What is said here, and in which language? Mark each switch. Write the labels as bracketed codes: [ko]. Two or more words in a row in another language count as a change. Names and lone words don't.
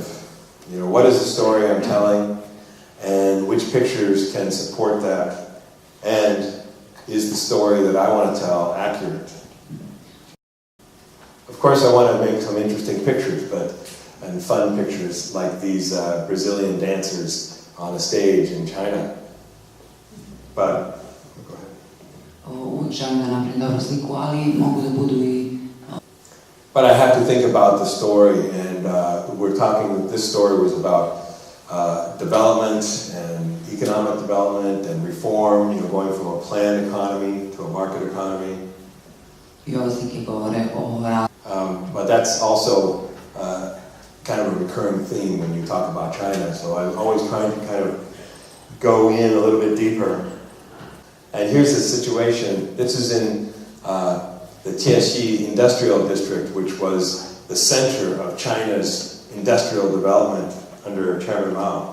[en] What is the story I'm telling, and which pictures can support that, and is the story that I want to tell accurate? Of course, I want to make some interesting pictures, and fun pictures, like these Brazilian dancers on a stage in China. But, go ahead. [sr] Želim da napravim dobru sliku, ali mogu da budu i... [en] But I have to think about the story, and this story was about development and economic development and reform, going from a planned economy to a market economy. [sr] I ove slike govore o... [en] But that's also kind of a recurring theme when you talk about China, so I'm always trying to kind of go in a little bit deeper. And here's the situation. This is in the Tianxi Industrial District, which was the center of China's industrial development under Chairman Mao.